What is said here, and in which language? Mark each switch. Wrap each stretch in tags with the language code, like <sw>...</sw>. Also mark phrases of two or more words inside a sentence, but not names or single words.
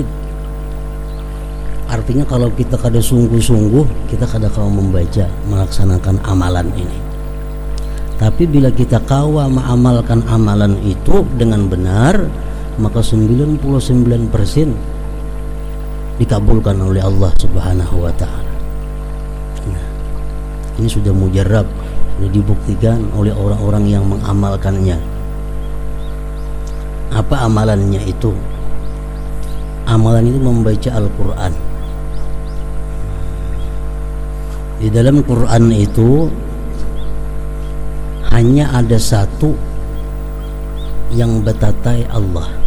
<id>Artinya kalau kita kada sungguh-sungguh, kita kada kau membaca, melaksanakan amalan ini. Tapi bila kita kawa mengamalkan amalan itu dengan benar, maka 99% dikabulkan oleh Allah</id> <ar>سبحانه وتعالى.</ar> <id>Nah, ini sudah mujarab, sudah dibuktikan oleh orang-orang yang mengamalkannya. Apa amalannya itu? Amalan itu membaca Al-Quran. Di dalam Quran itu hanya ada satu yang betatai Allah.</id>